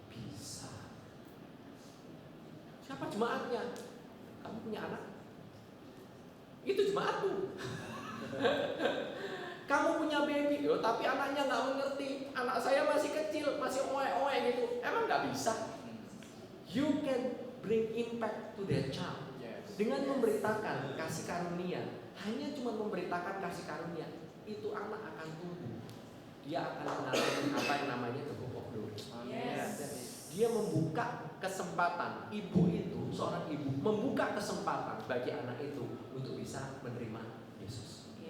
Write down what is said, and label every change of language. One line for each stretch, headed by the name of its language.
Indonesian: Bisa. Siapa jemaatnya? Kamu punya anak? Itu jemaatmu. Kamu punya baby, tapi anaknya nggak mengerti. Anak saya masih kecil, masih oe-oe gitu. Emang nggak bisa?
English: You can bring impact to their child.
Indonesian: Dengan memberitakan kasih karunia, hanya cuma memberitakan kasih karunia, itu anak akan tumbuh. Dia akan mengalami apa yang namanya
English: the hope of glory. Yes.
Indonesian: Dia membuka kesempatan, ibu itu, seorang ibu membuka kesempatan bagi anak itu untuk bisa menerima Yesus.